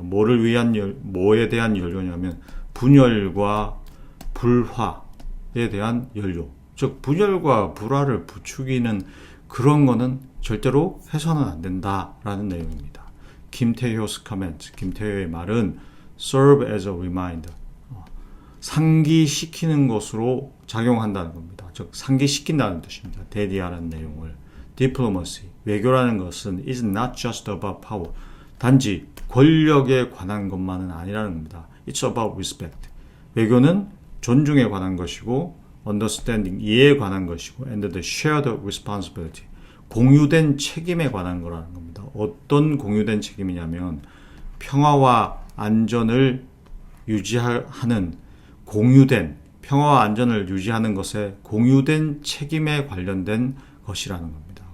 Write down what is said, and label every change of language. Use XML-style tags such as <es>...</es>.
<ko>뭐를 위한 뭐에 대한 연료냐면 분열과 불화에 대한 연료, 즉 분열과 불화를 부추기는 그런 거는 절대로 해서는 안 된다라는 내용입니다. 김태효's comment, 김태효의 말은</ko> <en>serve as a reminder,</en> <ko>상기시키는 것으로 작용한다는 겁니다. 즉 상기시킨다는 뜻입니다. 대디하라는 내용을</ko> <en>diplomacy,</en> <ko>외교라는 것은</ko> <en>is not just about power.</en> <ko>단지 권력에 관한 것만은 아니라는 겁니다.</ko> <en>It's about respect.</en> <ko>외교는 존중에 관한 것이고 understanding, 이해에 관한 것이고</ko> <en>and the shared responsibility,</en> <ko>공유된 책임에 관한 거라는 겁니다. 어떤 공유된 책임이냐면 평화와 안전을 유지하는 공유된 평화와 안전을 유지하는 것에 공유된 책임에 관련된 것이라는 겁니다.</ko>